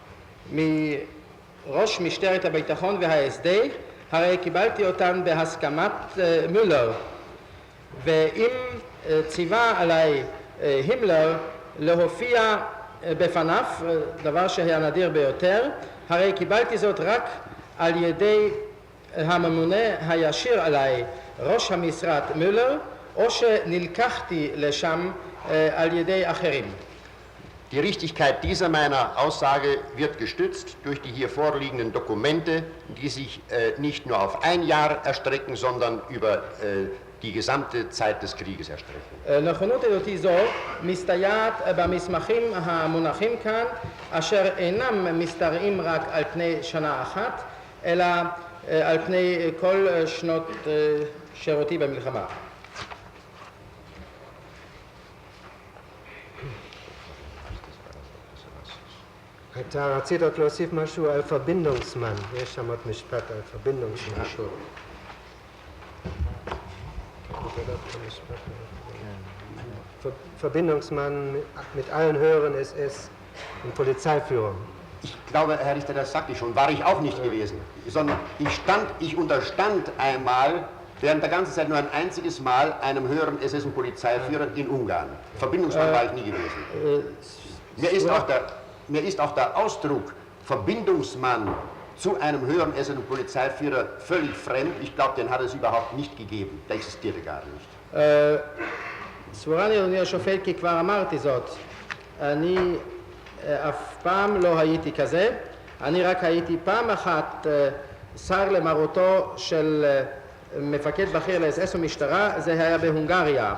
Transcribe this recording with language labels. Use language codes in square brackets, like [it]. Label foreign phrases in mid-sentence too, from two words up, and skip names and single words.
[he] מראש משטרת הביטחון וההסד, הרי קיבלתי אותן בהסכמת מולר, ואם ציווה עליי הימלר להופיע בפניו, דבר שהיה נדיר ביותר, הרי קיבלתי זאת רק על ידי הממונה הישיר עליי, ראש המשרד מולר, או שנלקחתי לשם על ידי אחרים. [de] Die Richtigkeit dieser meiner Aussage wird gestützt durch die hier vorliegenden Dokumente, die sich nicht nur auf ein Jahr erstrecken, sondern über die gesamte Zeit des Krieges erstrecken. [he] נכונות עדותי זו מסתייעת במסמכים המונחים כאן, אשר אינם משתרעים רק על פני שנה אחת, אלא על פני כל שנות שירותי במלחמה. אתה רצית עוד להוסיף משהו על פרבינדungsמן, יש שם עוד משפט על פרבינדungsמן. [de] Verbindungsmann mit allen höheren SS und Polizeiführern. Ich glaube, Herr Richter, das sagte ich schon, war ich auch nicht gewesen, sondern ich unterstand einmal während der ganzen Zeit nur ein einziges Mal einem höheren SS- und Polizeiführer in Ungarn. Verbindungsmann war ich nie gewesen. Mir ist auch der Ausdruck Verbindungsmann zu einem höheren SS- und Polizeiführer völlig fremd. Ich glaube, den hat es überhaupt nicht gegeben. Der existierte gar nicht. [he] סבורני אדוני השופט, כי כבר אמרתי זאת, אני אף פעם לא הייתי כזה, אני רק הייתי פעם אחת שר למרותו של מפקד בכיר לאס-אס ומשטרה, זה היה בהונגריה.